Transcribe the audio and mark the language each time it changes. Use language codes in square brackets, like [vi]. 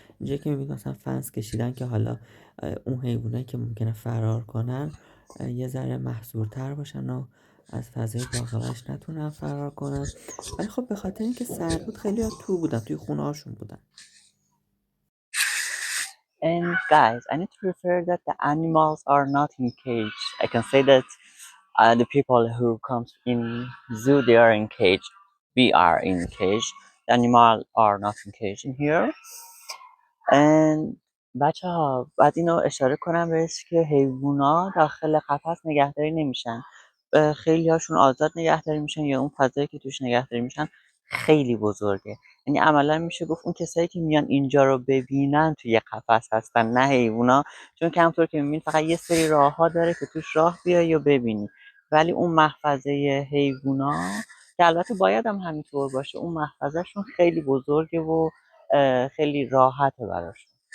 [fa] اینجا که میبینید مثلا فنس کشیدن که حالا اون حیوانایی که ممکنه فرار کنن یه ذره محصورتر باشن و از فضای باغ وحش نتونن فرار کنن، ولی خب به خاطر اینکه سرد بود خیلی ها بودن، توی خونه هاشون بودن. [en] And guys, I need to refer that the animals are not in cage. I can say that the people who comes in zoo, they are in cage. We are in cage. The animals are not in cage in here. [fa] And بچه ها باید اینو اشاره کنم بهش که حیوونا داخل قفس نگهداری نمیشن، خیلی هاشون آزاد نگهداری میشن یا اون فضایی که توش نگهداری میشن خیلی بزرگه. یعنی عملا میشه گفت اون کسایی که میان اینجا رو ببینن توی قفس هستن نه حیوونا، چون که همونطور که میبینید فقط یه سری راه ها داره که توش راه بیای و ببینی، ولی اون محفظه حیوونا که البته باید هم همینطور باشه، اون محفظهشون خیلی بزرگه و خیلی راحته براشون.